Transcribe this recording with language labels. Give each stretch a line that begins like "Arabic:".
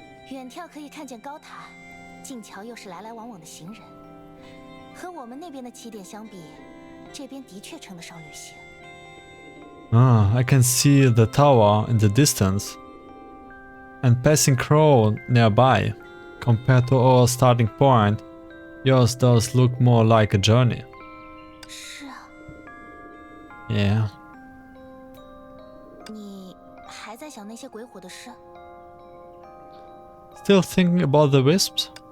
Chinese: 远眺可以看见高塔，近瞧又是来来往往的行人。和我们那边的起点相比，这边的确称得上旅行。
English: I can see the tower in the distance and passing crow nearby. Compared to our starting point, yours does look more like a journey.
Chinese: 是啊。
English: Yeah.
Chinese: 你还在想那些鬼火的事？
English: Still thinking about the wisps?